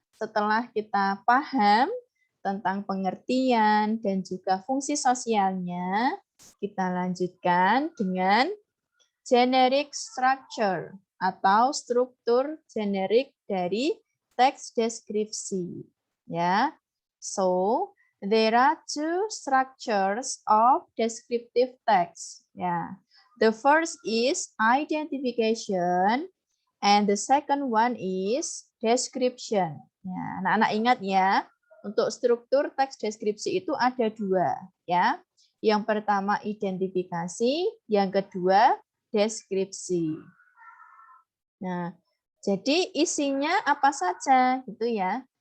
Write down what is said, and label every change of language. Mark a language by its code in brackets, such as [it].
[id] Setelah kita paham tentang pengertian dan juga fungsi sosialnya, kita lanjutkan dengan generic structure atau struktur generik dari teks deskripsi. [en] Ya, so there are two structures of descriptive text. Ya, the first is identification, and the second one is description. [id] Ya, anak-anak ingat ya, untuk struktur teks deskripsi itu ada dua. Ya, yang pertama identifikasi, yang kedua deskripsi. Nah, Jadi isinya apa saja gitu ya.